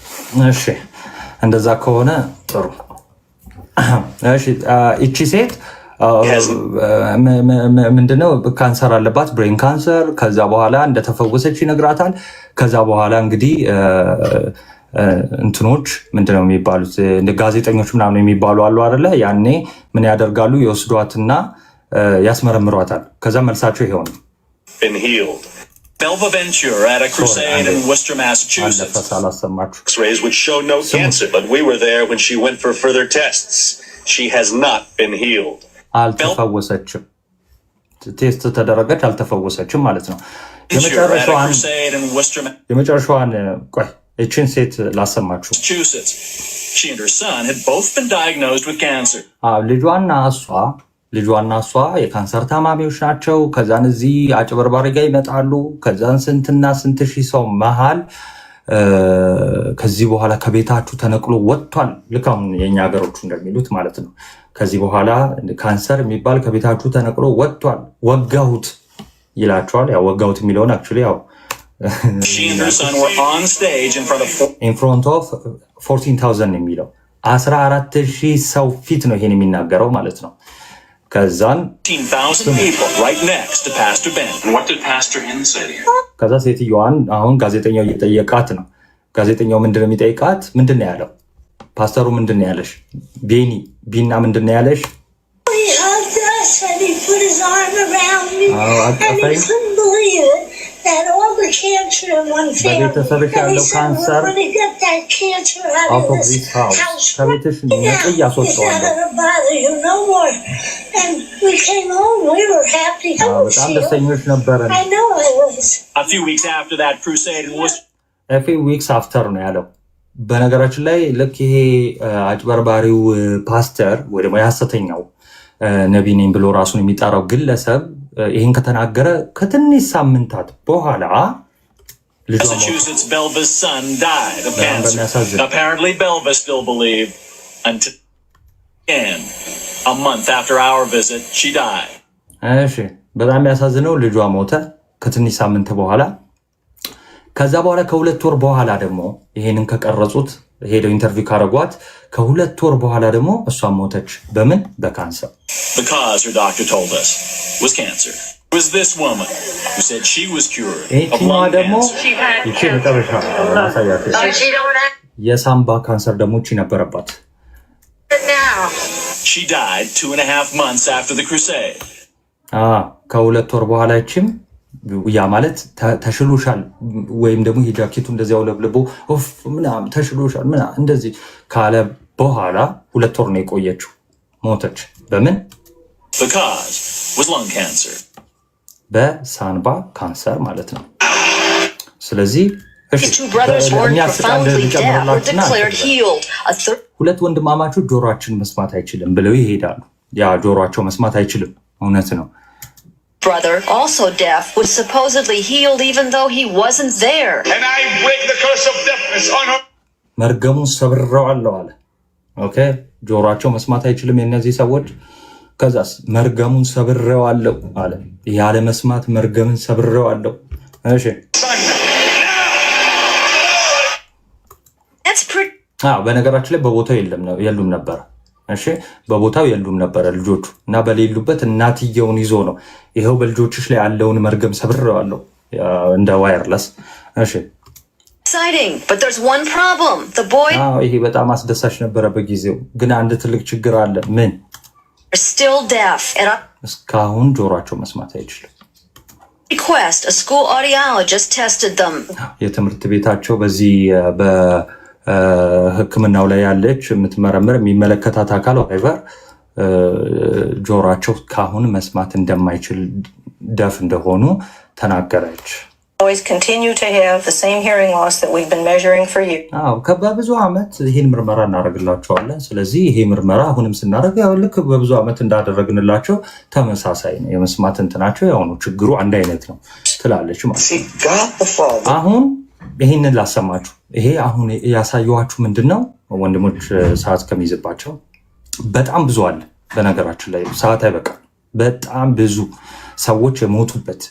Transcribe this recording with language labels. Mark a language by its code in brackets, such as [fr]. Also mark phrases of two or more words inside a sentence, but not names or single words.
[am] እሺ እንደዛ ከሆነ ጥሩ። እሺ እቺ ሴት ምንድነው ካንሰር አለባት፣ ብሬን ካንሰር። ከዛ በኋላ እንደተፈወሰች ይነግራታል። ከዛ በኋላ እንግዲህ እንትኖች ምንድነው የሚባሉት ጋዜጠኞች ምናምን የሚባሉ አሉ አይደለ? ያኔ ምን ያደርጋሉ? ይወስዷትና ያስመረምሯታል። ከዛ መልሳቸው ይሄው ነው። [en] Belva Venture at a crusade in Worcester, Massachusetts. X-rays which show no cancer, but we were there when she went for further tests. She has not been healed. [am] አልተፈወሰችም። ቴስት ተደረገች፣ አልተፈወሰችም ማለት ነው። የመጨረሻዋን ቆይ እቺን ሴት ላሰማችሁ። [en] She and her son had both been diagnosed with cancer. [am] ልጇና እሷ የካንሰር ታማሚዎች ናቸው። ከዛን እዚህ አጭበርባሪ ጋር ይመጣሉ። ከዛን ስንትና ስንት ሺህ ሰው መሃል ከዚህ በኋላ ከቤታችሁ ተነቅሎ ወጥቷል። ልክ አሁን የእኛ ሀገሮቹ እንደሚሉት ማለት ነው። ከዚህ በኋላ ካንሰር የሚባል ከቤታችሁ ተነቅሎ ወጥቷል፣ ወጋሁት ይላቸዋል። ያው ወጋሁት የሚለውን አክቹዋሊ ያው [en] in front of 14,000 [am] የሚለው 14,000 ሰው ፊት ነው ይሄን የሚናገረው ማለት ነው። ከዛን [en] 15,000 people right next to Pastor Ben. What did Pastor Ben say? [am] ከዛ ሴትዮዋን አሁን ጋዜጠኛው እየጠየቃት ነው። ጋዜጠኛው ምንድነው የሚጠይቃት? ምንድነው ያለው? ፓስተሩ ምንድነው ያለሽ? ቢና ምንድነው ያለሽ? [en] That all the cancer in one family, [am] ያለው ካንሰር [en] out of this house [am] ከቤትሽ ያስወጣዋል። [en] And we came home, we were happy. [am] በጣም ደስተኞች ነበርን። [en] I know I was. A few weeks after that crusade was a few weeks after [am] ነው ያለው። በነገራችን ላይ ልክ ይሄ አጭበርባሪው ፓስተር ወይ ደግሞ የሐሰተኛው ነቢይ ነኝ ብሎ ራሱን የሚጠራው ግለሰብ ይህን ከተናገረ ከትንሽ ሳምንታት በኋላ [en] Massachusetts Belva's son died of cancer. Apparently Belva still believed until a month after our visit she died. [am] እሺ በጣም ያሳዝነው ልጇ ሞተ ከትንሽ ሳምንት በኋላ። ከዛ በኋላ ከሁለት ወር በኋላ ደግሞ ይሄንን ከቀረጹት ሄደው ኢንተርቪው ካረጓት ከሁለት ወር በኋላ ደግሞ እሷ ሞተች። በምን? በካንሰር። [en] The cause, her doctor told us, was cancer. It was this woman who said she was cured of lung cancer. [am] የሳምባ ካንሰር ደግሞ እቺ ነበረባት። [en] She died 2.5 months after the crusade. [am] ከሁለት ወር በኋላ እቺም ያ ማለት ተሽሎሻል ወይም ደግሞ የጃኬቱ እንደዚህ አውለብልቦ ኦፍ ምናምን ተሽሎሻል ምናምን እንደዚህ ካለ በኋላ ሁለት ወር ነው የቆየችው፣ ሞተች። በምን? [en] The cause was lung cancer. [am] በሳንባ ካንሰር ማለት ነው። ስለዚህ ሁለት ወንድማማቾች ጆሮአችን መስማት አይችልም ብለው ይሄዳሉ። ያ ጆሮአቸው መስማት አይችልም፣ እውነት ነው። [en] Brother, also deaf, was supposedly healed even though he wasn't there. And I break the curse of deafness on her. [am] መርገሙን ሰብሬዋለሁ አለ። ኦኬ ጆሮአቸው መስማት አይችልም የነዚህ ሰዎች። ከዛስ መርገሙን ሰብሬዋለሁ አለ። ያለ መስማት መርገምን ሰብሬዋለሁ። እሺ በነገራችን ላይ በቦታው የሉም ነበር። እሺ በቦታው የሉም ነበር ልጆቹ እና በሌሉበት እናትየውን ይዞ ነው ይሄው በልጆችሽ ላይ ያለውን መርገም ሰብሬዋለሁ እንደ ዋየርለስ። እሺ [en] exciting, but there's one problem. The boy [am] ይሄ በጣም አስደሳች ነበረ በጊዜው፣ ግን አንድ ትልቅ ችግር አለ። ምን? [en] still deaf and [am] እስካሁን ጆሮአቸው መስማት አይችልም። [en] request a school audiologist tested them. [am] የትምህርት ቤታቸው በዚህ ሕክምናው ላይ ያለች የምትመረምር የሚመለከታት አካል ወይቨር ጆሮአቸው ካሁን መስማት እንደማይችል ደፍ እንደሆኑ ተናገረች። [en] always continue to have the same hearing loss that we've been measuring for you. [am] በብዙ ዓመት ይሄን ምርመራ እናደርግላቸዋለን። ስለዚህ ይሄ ምርመራ አሁንም ስናደርግ ያው ልክ በብዙ ዓመት እንዳደረግንላቸው ተመሳሳይ ነው። የመስማት እንትናቸው ያው ነው፣ ችግሩ አንድ አይነት ነው ትላለች ማለት ነው። አሁን ይሄንን ላሰማችሁ። ይሄ አሁን ያሳየኋችሁ ምንድነው ወንድሞች፣ ሰዓት ከሚይዝባቸው በጣም ብዙ አለ። በነገራችን ላይ ሰዓት አይበቃም። በጣም ብዙ ሰዎች የሞቱበት